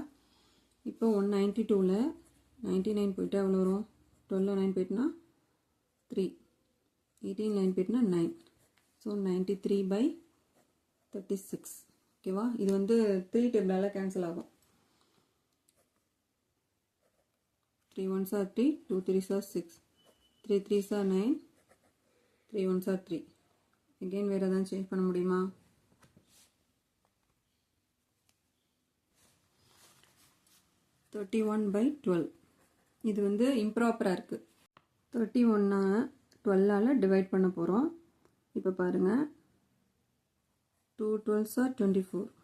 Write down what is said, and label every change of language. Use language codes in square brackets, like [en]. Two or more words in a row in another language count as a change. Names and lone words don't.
[ta] இப்போ 192ல் 99 போயிட்டா எவ்வளோ வரும், 12 9 போயிட்டுனா 3, 18 9 போயிட்டுனா 9. ஸோ 93/36. ஓகேவா? இது வந்து 3 [en] table cancel [ta] ஆகும். [en] 3 1s are 3, 2 3s are 6, 3 3s are 9, 3 1s are 3. [ta] எகெயின் வேறு எதாவது சேஞ்ச் பண்ண முடியுமா? 31/12. இது வந்து இம்ப்ராப்பராக இருக்குது. 31 12ஆல் டிவைட் பண்ண போகிறோம். இப்போ பாருங்கள், [en] 2 12s are 24.